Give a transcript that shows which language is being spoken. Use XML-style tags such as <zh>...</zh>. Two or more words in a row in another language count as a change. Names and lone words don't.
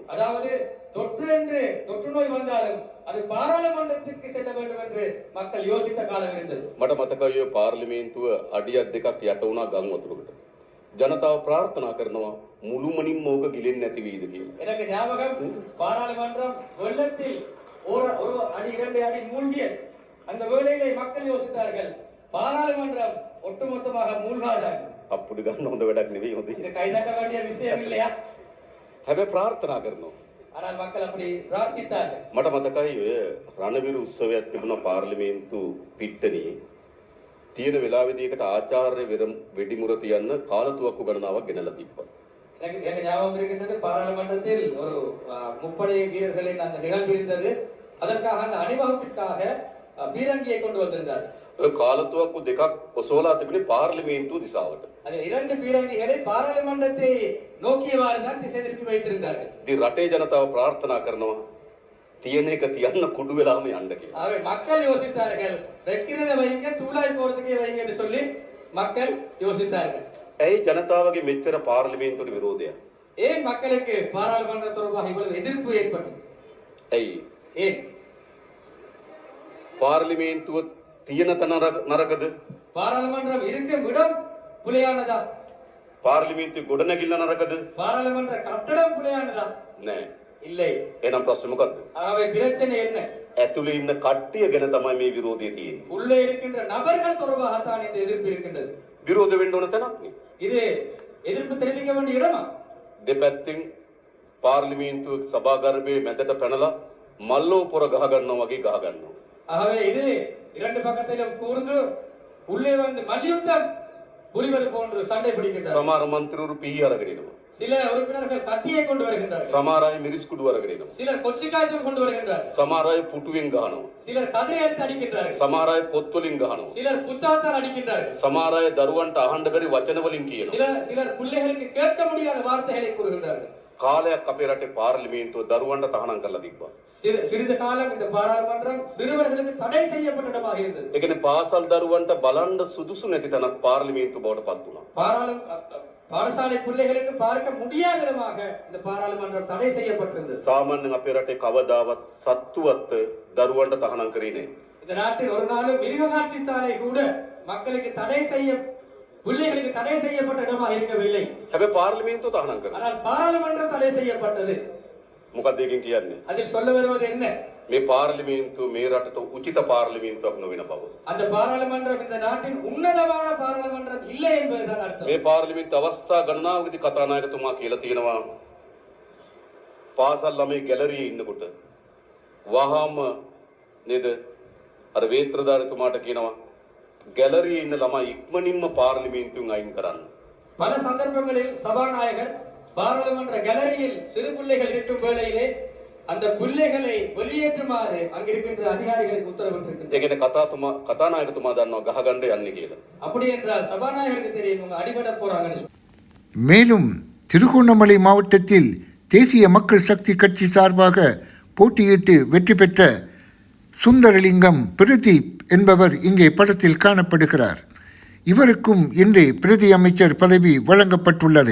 <ta>அதாவது தொற்று நோய் வந்தாலும் அது பாராளுமன்றத்திற்கு செல்ல வேண்டும் என்று மக்கள் யோசித்த காலம் இருந்தது.</ta> <si>මට මතකයි ඔය පාර්ලිමේන්තුව අඩියක් දෙකක් යට වුණා ගම් වතුරකට. ජනතාව ප්‍රාර්ථනා කරනවා මුළුමනින්ම ඕක ගිලෙන්නේ නැති වෙයිද කියලා.</si> <ta>எனக்கு ஞாபகம், பாராளுமன்றம் வெள்ளத்தில் ஒரு அடி 2 அடி மூழ்கிய அந்த வேளையிலே மக்கள் யோசித்தார்கள் பாராளுமன்றம் ஒட்டுமொத்தமாக மூழ்காது.</ta> <si>අප්පුඩි ගන්න හොඳ වැඩක් නෙවෙයි හොඳයි.</si> <ta>இது கைதட்ட வேண்டிய விஷயம் இல்லையா?</ta> <si>හැබැයි ප්‍රාර්ථනා කරනවා.</si> <ta>ஆனால் மக்கள் அப்படி பிரார்த்தித்தார்கள்.</ta> <si>මට මතකයි ඔය රණවිරු උත්සවයක් තිබුණා පාර්ලිමේන්තු පිට්ටනියේ. තියෙන වෙලාවෙදී එකට ආචාර්ය වෙඩිමුර තියන්න කාලතුවක්කු ගණනාවක් ගෙනලා තිබ්බා.</si> <ta>எனக்கு ஞாபகம் இருக்கின்றது, பாராளுமன்றத்தில் ஒரு முப்படை வீரர்களின் அந்த நிகழ்வு இருந்தது. அதற்காக அந்த அணிவகுப்பிற்காக பீரங்கியை கொண்டு வந்திருந்தார்.</ta> <si>ඔය කාලතුවක්කු දෙකක් ඔසවලා තිබුණේ පාර්ලිමේන්තුව දිසාවට.</si> <ta>அது 2 பீரங்கிகளை பாராளுமன்றத்தை நோக்கியவாறு தான் திசை திருப்பி வைத்திருந்தார்கள்.</ta> <si>ඉතින් රටේ ජනතාව ප්‍රාර්ථනා කරනවා තියෙන එක තියන්න කුඩු වෙලාම යන්න කියලා.</si> <ta>ஆகவே மக்கள் யோசித்தார்கள் வைக்கிறத வைங்க தூளாய் போறதுக்கே வைங்க என்று சொல்லி மக்கள் யோசித்தார்கள்.</ta> <si>ඇයි ජනතාවගේ මෙච්චර පාර්ලිමේන්තුවට විරෝධයක්?</si> <ta>ஏன் மக்களுக்கு பாராளுமன்ற தொடர்பாக இவ்வளவு எதிர்ப்பு ஏற்பட்டது?</ta> <si>ඇයි?</si> <ta>ஏன்</ta> <si>පාර්ලිමේන්තුව තියෙන තැන නරකද?</si> <ta>பாராளுமன்றம் இருக்கும் இடம் புலியானதா?</ta> <si>පාර්ලිමේන්තුවේ ගොඩනැගිල්ල නරකද?</si> <ta>பாராளுமன்ற கட்டடம் புலியானதா?</ta> <si>නෑ.</si> <ta>இல்லை.</ta> <si>එහෙනම් ප්‍රශ්නේ මොකද්ද?</si> <ta>ஆகவே பிரச்சனை என்ன?</ta> <si>ඇතුලේ ඉන්න කට්ටිය ගැන තමයි මේ විරෝධය තියෙන්නේ.</si> <ta>உள்ளே இருக்கின்ற நபர்கள் தொடர்பாகத்தான் இந்த எதிர்ப்பு இருக்கின்றது.</ta> <si>විරෝධ වෙන්න ඕන තැනක් නේ.</si> <ta>இது எதிர்ப்பு தெரிவிக்க வேண்டிய இடமா?</ta> <si>දෙපැත්තෙන් පාර්ලිමේන්තුවේ සභාගර්භයේ මැදට පැනලා මල්ලෝ පොර ගහ ගන්නවා වගේ ගහ ගන්නවා.</si> <ta>ஆகவே இது 2 பக்கத்திலும் கூர்ந்து உள்ளே வந்து மல்யுத்தம் புரிவது போன்று சண்டை பிடிக்கின்றனர்.</ta> <si>සමහර මන්ත්‍රීවරු පීහි අරගෙන එනවා.</si> <ta>சில உறுப்பினர்கள் கத்தியை கொண்டு வருகின்றனர்.</ta> <si>සමහර අය මිරිස් කුඩු අරගෙන එනවා.</si> <ta>சிலர் கொச்சிக்காய்ச்சல் கொண்டு வருகின்றனர்.</ta> <si>සමහර අය පුටුවෙන් ගහනවා.</si> <ta>சிலர் கதிரை எடுத்து அடிக்கின்றார்கள்.</ta> <si>සමහර අය පොත් වලින් ගහනවා.</si> <ta>சிலர் புத்தகத்தால் அடிக்கின்றார்கள்.</ta> <si>සමහර අය දරුවන්ට අහන්න බැරි වචන වලින් කියනවා.</si> <ta>சிலர் பிள்ளைகளுக்கு கேட்க முடியாத வார்த்தைகளை கூறுகின்றார்கள்.</ta> <si>කාලයක් අපේ රටේ පාර්ලිමේන්තුව දරුවන්ට තහනම් කරලා තිබ්බා.</si> <ta>சிறிது காலம் இந்த பாராளுமன்றம் சிறுவர்களுக்கு தடை செய்யப்பட்ட இடமாக இருந்தது.</ta> <si>ඒ කියන්නේ පාසල් දරුවන්ට බලන්න සුදුසු නැති තැනක් පාර්ලිමේන්තුව බවට පත් වුණා.</si> <ta>பாடசாலை பிள்ளைகளுக்கு பார்க்க முடியாத விதமாக இந்த பாராளுமன்றம் தடை செய்யப்பட்டிருந்தது.</ta> <si>සාමාන්‍යයෙන් අපේ රටේ කවදාවත් සත්තුවත් දරුවන්ට තහනම් කරේ නැහැ.</si> <ta>இந்த நாட்டில் ஒரு நாளும் மிருககாட்சி சாலை கூட மக்களுக்கு பிள்ளைகளுக்கு தடை செய்யப்பட்ட இடமாக இருக்கவில்லை.</ta> <si>හැබැයි පාර්ලිමේන්තුව තහනම් කරා.</si> <ta>ஆனால் பாராளுமன்றம் தடை செய்யப்பட்டது.</ta> <si>මොකක්ද ඒකෙන් කියන්නේ?</si> <ta>அதில் சொல்ல வருவது என்ன?</ta> <si>මේ පාර්ලිමේන්තුව මේ රටට උචිත පාර්ලිමේන්තුවක් නොවන බව.</si> <ta>அந்த பாராளுமன்றம் இந்த நாட்டின் உன்னதமான பாராளுமன்றம் இல்லை என்பதுதான் அர்த்தம்.</ta> <si>මේ පාර්ලිමේන්තු අවස්ථා ගණනාවකදී කතානායකතුමා කියලා තියෙනවා පාසල් ළමයි ගැලරියේ ඉන්නකොට වහාම නේද අර වේත්‍රධාරිතුමාට කියනවා ගැලරියේ ඉන්න ළමයි ඉක්මනින්ම පාර්ලිමේන්තුවෙන් අයින් කරන්න.</si> <ta>பல சந்தர்ப்பங்களில் சபாநாயகர் பாராளுமன்ற கேலரியில் சிறு பிள்ளைகள் இருக்கும் வேளையிலே அந்த பிள்ளைகளை வெளியேற்றுமாறு அங்கிருக்கின்ற அதிகாரிகளுக்கு உத்தரவிட்டிருக்கிறார்.</ta> <si>ඒ කියන්නේ කතානායකතුමා දන්නවා ගහගන්න යන්නේ කියලා.</si> <ta>அப்படி என்றால் சபாநாயகருக்கு தெரியும் அவங்க அடிபட போறாங்கன்னு. மேலும் திருகோணமலை மாவட்டத்தில் தேசிய மக்கள் சக்தி கட்சி சார்பாக போட்டியிட்டு வெற்றி பெற்ற சுந்தரலிங்கம் பிரதீப் என்பவர் இங்கே படத்தில் காணப்படுகிறார். இவருக்கும் இன்று பிரதி அமைச்சர் பதவி வழங்கப்பட்டுள்ளது.</ta>